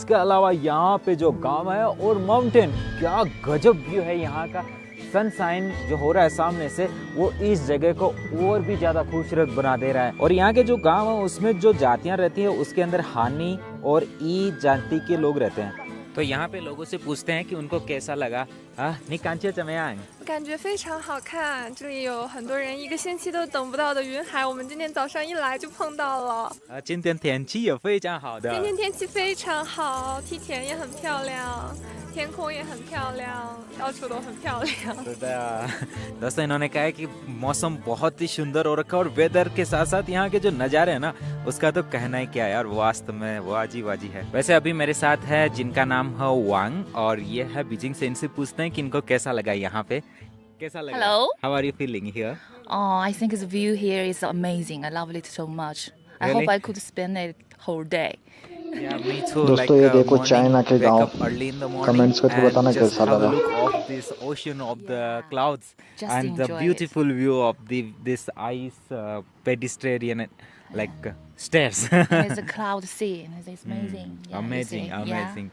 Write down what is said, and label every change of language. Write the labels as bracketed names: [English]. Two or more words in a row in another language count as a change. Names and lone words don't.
[Hindi] इसके अलावा यहाँ पे जो गांव है और माउंटेन, क्या गजब व्यू है यहाँ का। सनशाइन जो हो रहा है सामने से, वो इस जगह को और भी ज्यादा खूबसूरत बना दे रहा है। और यहाँ के जो गांव है उसमें जो जातियां रहती है उसके अंदर हानी और ई जाति के लोग रहते हैं। तो यहाँ पे लोगों से पूछते हैं कि उनको कैसा लगा। [Chinese] 你感觉怎么样？感觉非常好看，这里有很多人1个星期都等不到的云海，我们今天早上一来就碰到了。今天天气也非常好的。今天天气非常好，梯田也很漂亮，天空也很漂亮，到处都很漂亮。 [Hindi] दोस्तों इन्होंने कहा है कि मौसम बहुत ही सुंदर हो रखा है, और वेदर के साथ साथ यहाँ के जो नज़ारे हैं ना, उसका तो कहना ही क्या यार, वास्तव में वाजी वाजी है। वैसे अभी मेरे साथ है जिनका नाम है वांग, और ये है बीजिंग से। इनसे पूछते हैं कि इनको कैसा लगा यहाँ पे, कैसा लगा? [English] Hello. How are you feeling here? Oh, I think the view here is amazing. I love it so much. I hope I could spend it whole day. Yeah, me too. [Hindi] दोस्तों ये देखो चाइना के गांव, कमेंट्स करके बताना कैसा लगा। [English] Of this ocean, of the clouds, Just and the enjoy beautiful view of this ice pedestrian like stairs. And it's a cloud scene. It's amazing. Yeah, amazing, you see? amazing.